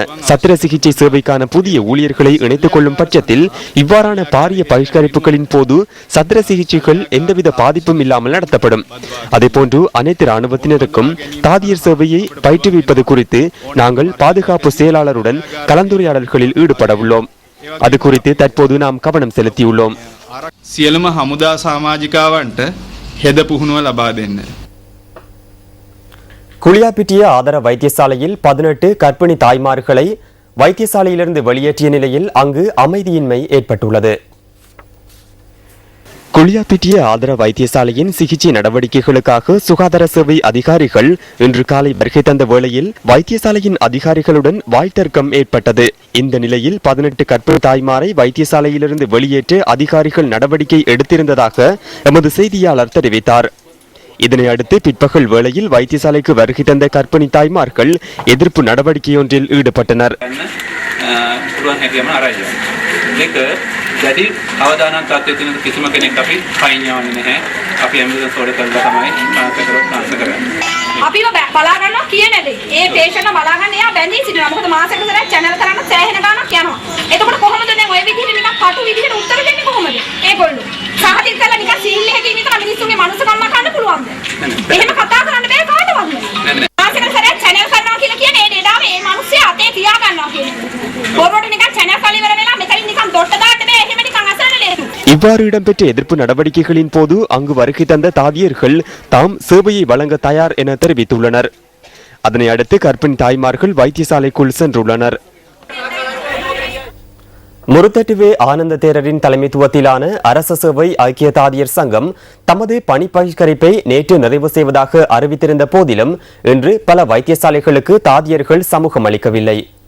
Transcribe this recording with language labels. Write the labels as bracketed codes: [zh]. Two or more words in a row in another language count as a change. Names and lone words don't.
[ta] சத்திர சிகிச்சை சேவைக்கான புதிய ஊழியர்களை இணைத்துக் கொள்ளும் பட்சத்தில் இவ்வாறான பாரிய பகிஷ்கரிப்புகளின் போது சத்திர சிகிச்சைகள் எந்தவித பாதிப்பும் இல்லாமல் நடத்தப்படும். அதேபோன்று அனைத்து இராணுவத்தினருக்கும் தாதியர் சேவையை பயிற்றுவிப்பது குறித்து நாங்கள் பாதுகாப்பு செயலாளருடன் கலந்துரையாடல்களில் ஈடுபட உள்ளோம். அது குறித்து தற்போது நாம் கவனம் செலுத்தியுள்ளோம். [si] සියලුම හමුදා සමාජිකාවන්ට හෙද පුහුණුව ලබා දෙන්න. [ta] குளியாப்பிட்டிய ஆதார வைத்தியசாலையில் 18 கர்ப்பிணி தாய்மார்களை வைத்தியசாலையிலிருந்து வெளியேற்றிய நிலையில் அங்கு அமைதியின்மை ஏற்பட்டுள்ளது. குளியாப்பிட்டிய ஆதார வைத்தியசாலையின் சிகிச்சை நடவடிக்கைகளுக்காக சுகாதார சேவை அதிகாரிகள் இன்று காலை வருகை தந்த வேளையில் வைத்தியசாலையின் அதிகாரிகளுடன் வாய்த்தர்க்கம் ஏற்பட்டது. இந்த நிலையில் 18 கர்ப்பிணி தாய்மாரை வைத்தியசாலையிலிருந்து வெளியேற்ற அதிகாரிகள் நடவடிக்கை எடுத்திருந்ததாக எமது செய்தியாளர் தெரிவித்தார். இதனை அடுத்து பிற்பகல் வேளையில் வைத்தியசாலைக்கு வருகை தந்த கர்ப்பிணி தாய்மார்கள் எதிர்ப்பு நடவடிக்கையொன்றில் ஈடுபட்டனர். [si] අපිව බලා ගන්නවා කියන දේ. ඒ පේෂන්ට් බලා ගන්න එයා බැඳී සිටිනවා. මොකද මාසෙක සැරයක් channel කරන්න සෑහෙන ගාණක් යනවා. එතකොට කොහොමද දැන් ওই විදිහට නිකන් කටු විදිහට උත්තර දෙන්නේ කොහොමද? ඒගොල්ලෝ සාහිත්‍ය කරලා නිකන් සීල් එකකින් විතර මිනිස්සුන්ගේ මනුස්සකම කන්න පුළුවන්ද? එහෙම කතා කරන්න බෑ කාටවත්. මාසෙක සැරයක් channel කරනවා කියලා කියන්නේ ඒ ඩේටාව මේ මිනිස්සයා අතේ තියා ගන්නවා කියන්නේ. බොරුවට නිකන් channel කරලා ඉවර වෙලා මෙතනින් නිකන් දොට්ට දාන්න බෑ. එහෙම නිකන් අසන්න නේද? [ta] இவ்வாறு இடம்பெற்ற எதிர்ப்பு நடவடிக்கைகளின் போது அங்கு வருகை தந்த தாதியர்கள் தாம் சேவையை வழங்க தயார் என தெரிவித்துள்ளனர். அதனை அடுத்து கர்ப்பிணி தாய்மார்கள் வைத்தியசாலைக்குள் சென்றுள்ளனர். முருத்தட்டுவே ஆனந்த தேரரின் தலைமைத்துவத்திலான அரச சேவை ஐக்கிய தாதியர் சங்கம் தமது பணி பகிஷ்கரிப்பை நேற்று நிறைவு செய்வதாக அறிவித்திருந்த போதிலும் இன்று பல வைத்தியசாலைகளுக்கு தாதியர்கள் சமூகம் அளிக்கவில்லை.